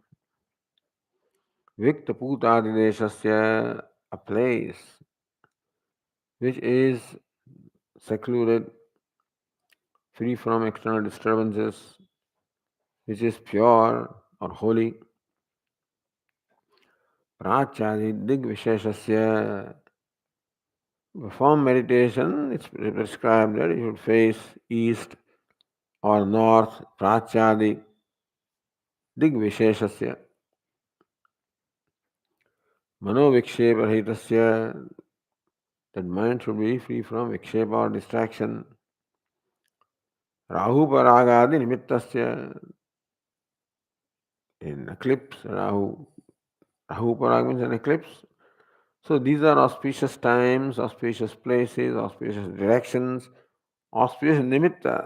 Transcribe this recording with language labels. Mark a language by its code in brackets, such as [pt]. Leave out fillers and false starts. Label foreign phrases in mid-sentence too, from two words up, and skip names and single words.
[sa] Vikta putadideshasya, [en] a place which is secluded, free from external disturbances, which is pure or holy. [sa] Prachadi digvisheshasya, perform meditation, it's prescribed that you should face east or north, prachadi digvisheshasya. Manovikshepahitasya, [en] that mind should be free from vikshepa or distraction. [sa] Rahu paragadi nimittasya, [en] in eclipse, Rahu parag means an eclipse. So these are auspicious times, auspicious places, auspicious directions, auspicious nimitta.